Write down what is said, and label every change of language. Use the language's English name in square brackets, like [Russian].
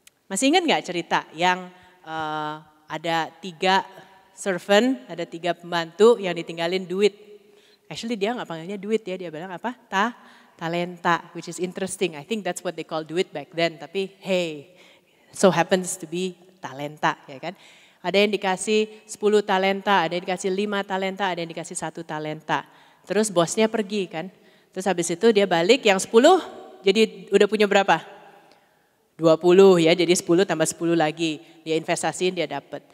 [Indonesian] Masih ingat nggak cerita yang ada 3 servant, ada 3 pembantu yang ditinggalin duit. Actually dia nggak panggilnya duit ya, dia bilang apa? [English] Talenta, which is interesting. I think that's what they call duit back then. Tapi hey, so happens to be talenta ya kan. [Indonesian] Ada yang dikasih 10 talenta, ada yang dikasih 5 talenta, ada yang dikasih 1 talenta. Terus bosnya pergi kan. Terus habis itu dia balik yang 10 jadi udah punya berapa? 20 ya, jadi 10 tambah 10 lagi. Dia investasiin dia dapat.